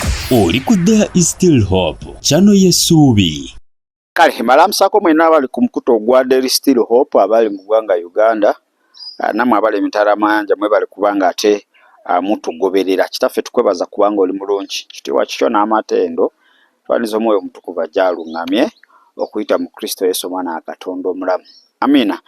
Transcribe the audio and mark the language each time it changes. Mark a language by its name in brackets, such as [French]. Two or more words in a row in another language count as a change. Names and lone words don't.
[Ganda] Oli ku There is Still Hope, channel y'essuubi. Kale malamusako mwena abali ku mukuto ogwa There is Still Hope abali mu ggwanga Uganda, namwe abali emitala mayanja mwebale kubanga ate mutugoberera. Kitaffe tukwebaza kubanga oli mulungi, kitiibwa kikyo n'amatendo, twaniza omwoyo omutukuvu ajja aluŋŋamye okuyita mu Kristo Yesu omwana wa Katonda omulamu. Amina.